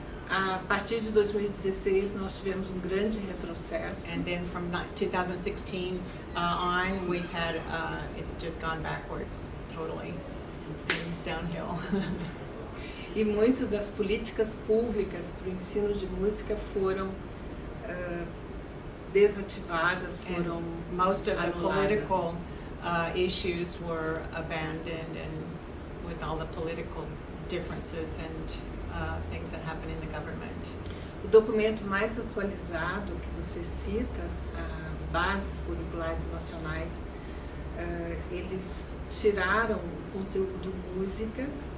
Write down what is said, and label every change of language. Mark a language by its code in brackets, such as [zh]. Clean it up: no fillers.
[pt] A partir de 2016 nós tivemos grande retrocesso. [en] And then from 2016 on, we've had it's just gone backwards totally, downhill. [pt] E muitas das políticas públicas para o ensino de música foram desativadas, foram [en] most of the [pt] anuladas. [en] political issues were abandoned, and with all the political differences and things that happen in the government. [pt] O documento mais atualizado que você cita, as bases curriculares nacionais, eles tiraram o conteúdo música